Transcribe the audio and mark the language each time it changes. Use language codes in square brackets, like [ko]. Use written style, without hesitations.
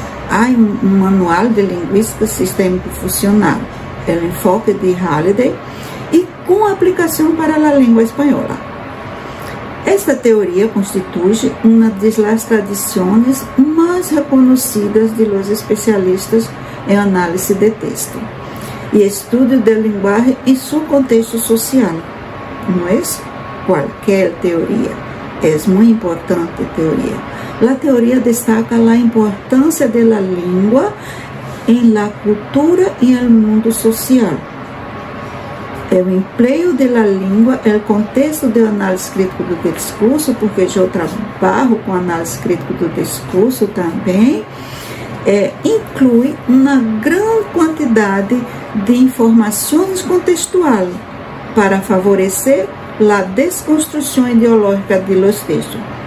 [pt] Há um manual de linguística sistêmico-funcional, o enfoque de Halliday, e com aplicação para a língua espanhola. Esta teoria constitui uma das tradições mais reconhecidas [es] de los especialistas [pt] em análise de texto e estudo da linguagem em seu contexto social. [es] no es cualquier teoría, es muy importante teoría. La teoría destaca la importancia de la lengua en la cultura y el mundo social. El empleo de la [pt] língua, el contexto do análise crítico do discurso, porque eu trabalho com análise crítico do discurso também, inclui uma grande quantidade de informações contextuais para favorecer a desconstrução ideológica [es] de los textos.